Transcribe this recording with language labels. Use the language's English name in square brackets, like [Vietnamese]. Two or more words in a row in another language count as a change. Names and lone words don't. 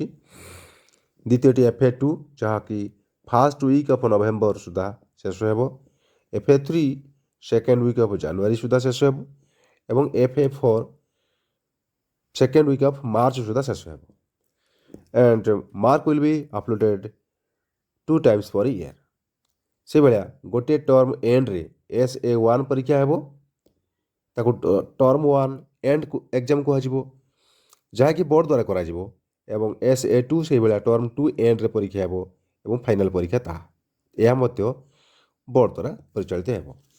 [Odia] ଦ୍ୱିତୀୟଟି FA2 ଯାହାକି [English] first week of November [Odia] ସୁଦ୍ଧା ଶେଷ ହେବ। FA3 [English] second week of January [Odia] ସୁଦ୍ଧା ଶେଷ ହେବ ଏବଂ FA4 [English] second week of March [Odia] ସୁଦ୍ଧା ଶେଷ ହେବ। [English] and mark will be uploaded 2 times per year। [Odia] ସେଭଳିଆ ଗୋଟିଏ [English] term endରେ [Odia] SA1 ପରୀକ୍ଷା ହେବ, ତାକୁ [English] term 1 end exam [Odia] କୁହାଯିବ, ଯାହାକି ବୋର୍ଡ଼ ଦ୍ୱାରା କରାଯିବ ଏବଂ SA2 ସେଇଭଳିଆ [English] term 2 endରେ [Odia] ପରୀକ୍ଷା ହେବ ଏବଂ ଫାଇନାଲ୍ ପରୀକ୍ଷା ତାହା ଏହା ମଧ୍ୟ ବୋର୍ଡ଼ ଦ୍ୱାରା ପରିଚାଳିତ ହେବ।